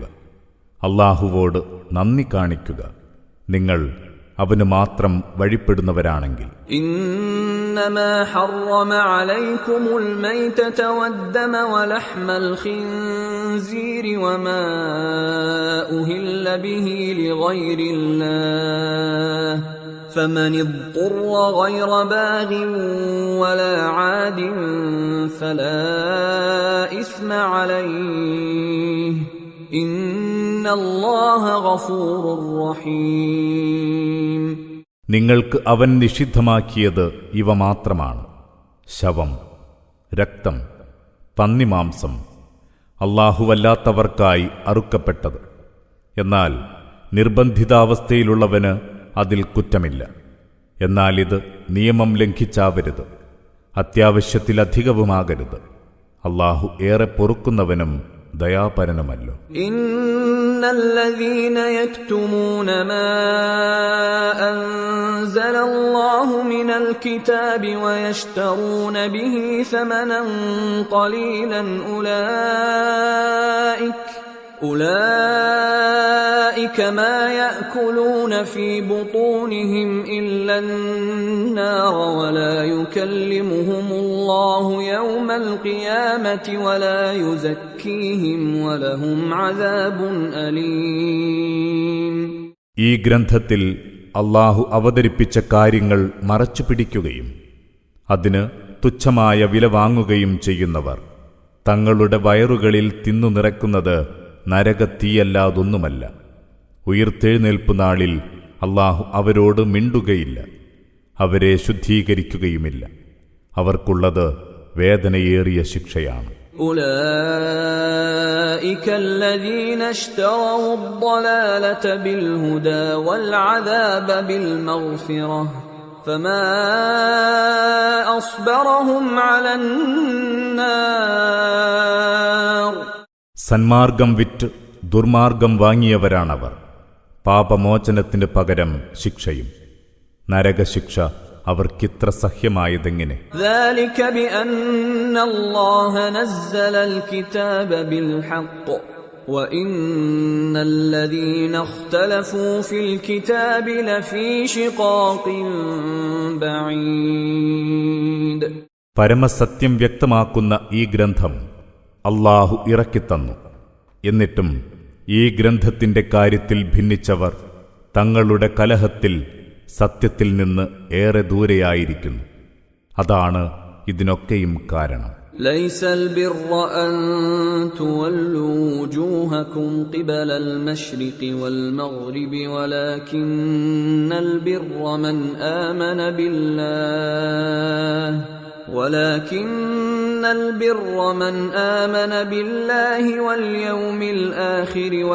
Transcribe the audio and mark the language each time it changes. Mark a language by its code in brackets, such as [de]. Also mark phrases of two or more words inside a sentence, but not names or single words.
[ml] അല്ലാഹുവോട് നന്ദി കാണിക്കുക, നിങ്ങൾ അവന് മാത്രം വഴിപ്പെടുന്നവരാണെങ്കിൽ. [ar] إنما حرم عليكم الميتة والدم ولحم الخنزير وما أهل به لغير الله فمن اضطر غير باغ ولا عاد فلا إثم عليه إن الله غفور رحيم. [ml] നിങ്ങൾക്ക് അവൻ നിഷിദ്ധമാക്കിയത് ഇവ മാത്രമാണ്: ശവം, രക്തം, പന്നിമാംസം, അല്ലാഹുവല്ലാത്തവർക്കായി അറുക്കപ്പെട്ടത്. എന്നാൽ നിർബന്ധിതാവസ്ഥയിലുള്ളവന് അതിൽ കുറ്റമില്ല. എന്നാൽ ഇത് നിയമം ലംഘിച്ചാവരുത്, അത്യാവശ്യത്തിലധികവുമാകരുത്. അല്ലാഹു ഏറെ പൊറുക്കുന്നവനും ദയാപരനുമല്ലോ. [ar] إن الذين يكتمون ما أنزل الله من الكتاب ويشترون به ثمنا قليلا أولئك ما يأكلون في بطونهم إلا النار ولا يكلمهم الله يوم القيامة ولا يزكيهم ولهم عذاب أليم. [ml] ഈ ഗ്രന്ഥത്തിൽ അല്ലാഹു അവതരിപ്പിച്ച കാര്യങ്ങൾ മറച്ചുപിടിക്കുകയും അതിന് തുച്ഛമായ വില വാങ്ങുകയും ചെയ്യുന്നവർ തങ്ങളുടെ വയറുകളിൽ തിന്നു നിറക്കുന്നത് നരകത്തീയല്ലാതൊന്നുമല്ല. ഉയിർത്തെഴുന്നേൽപ്പു നാളിൽ അല്ലാഹു അവരോട് മിണ്ടുകയില്ല, അവരെ ശുദ്ധീകരിക്കുകയുമില്ല. അവർക്കുള്ളത് വേദനയേറിയ ശിക്ഷയാണ്. [ar] أولئك الذين اشتروا الضلالة بالهدى والعذاب بالمغفرة فما أصبرهم على النار. [ml] സന്മാർഗം വിറ്റ് ദുർമാർഗം വാങ്ങിയവരാണവർ. പാപമോചനത്തിന് പകരം ശിക്ഷയും. നരകശിക്ഷ അവർക്കിത്ര സഹ്യമായതെങ്ങനെ? [ar] ذلك بأن الله نزل الكتاب بالحق وإن الذين اختلفوا في الكتاب لفي شقاق بعيد. [ml] പരമസത്യം വ്യക്തമാക്കുന്ന ഈ ഗ്രന്ഥം അല്ലാഹു ഇറക്കിത്തന്നു. എന്നിട്ടും ഈ ഗ്രന്ഥത്തിന്റെ കാര്യത്തിൽ ഭിന്നിച്ചവർ തങ്ങളുടെ കലഹത്തിൽ സത്യത്തിൽ നിന്ന് ഏറെ ദൂരെയായിരിക്കുന്നു. അതാണ് ഇതിനൊക്കെയും കാരണം. [ar] ليس البر أن تولوا وجوهكم قبل المشرق والمغرب ولكن البر من آمن بالله البر من آمن بالله واليوم الآخر